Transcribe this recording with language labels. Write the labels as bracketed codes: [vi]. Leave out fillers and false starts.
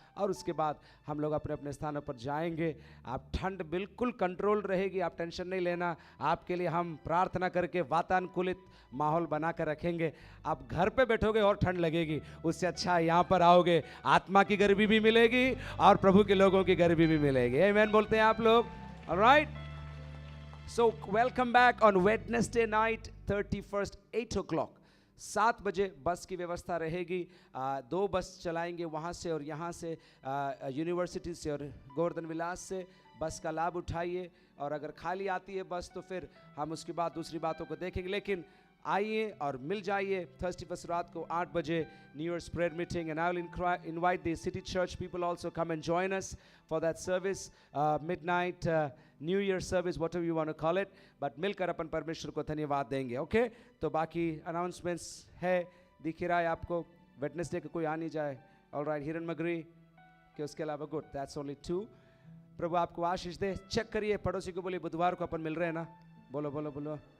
[hi] और उसके बाद हम लोग अपने अपने स्थानों पर जाएंगे. आप ठंड बिल्कुल कंट्रोल रहेगी, आप टेंशन नहीं लेना. आपके लिए हम प्रार्थना करके वातानुकूलित माहौल बना कर रखेंगे. आप घर पे बैठोगे और ठंड लगेगी, उससे अच्छा यहाँ पर आओगे, आत्मा की गर्मी भी मिलेगी और प्रभु के लोगों की गर्मी भी मिलेगी. आमीन बोलते हैं आप लोग. All right. [en] So welcome back on Wednesday night, 31st, 8 o'clock. [hi] 7 बजे बस की व्यवस्था रहेगी. 2 बस चलाएंगे वहाँ से और यहाँ से, यूनिवर्सिटी से और गोवर्धन विलास से. बस का लाभ उठाइए. और अगर खाली आती है बस तो फिर हम उसके बाद दूसरी बातों को देखेंगे. लेकिन आइए और मिल जाइए. [en] Thursday first रात को 8 बजे New Year's prayer meeting, and I will invite the city church people also come and join us for that service, midnight New Year service, whatever you want to call it. [hi] But मिलकर अपन परमेश्वर को धन्यवाद देंगे. Okay, तो बाकी announcements है, दिख ही रहा है आपको. वेडनेसडे को कोई आ नहीं जाए. ऑल राइट, हिरन मगरी के उसके अलावा गुड, दैट्स ओनली 2. प्रभु आपको आशीष दे. चेक करिए, पड़ोसी को बोलिए बुधवार को अपन मिल रहे हैं ना. बोलो बोलो बोलो.